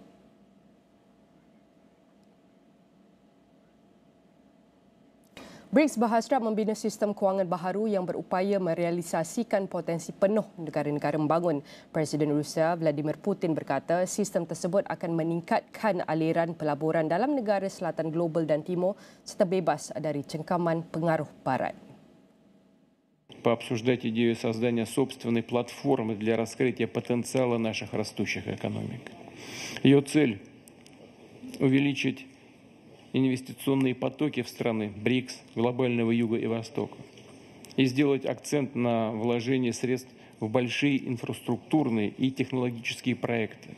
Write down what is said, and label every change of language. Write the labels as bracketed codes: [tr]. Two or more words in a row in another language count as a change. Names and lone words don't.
[ms] BRICS berhasrat membina sistem kewangan baharu yang berupaya merealisasikan potensi penuh negara-negara membangun. Presiden Rusia Vladimir Putin berkata sistem tersebut akan meningkatkan aliran pelaburan dalam negara selatan global dan timur serta bebas dari cengkaman pengaruh barat. [ru] Пообсуждать идею создания собственной платформы для раскрытия потенциала наших растущих экономик. Ее цель – увеличить инвестиционные потоки в страны БРИКС, глобального юга и востока, и сделать акцент на вложении средств в большие инфраструктурные и технологические проекты.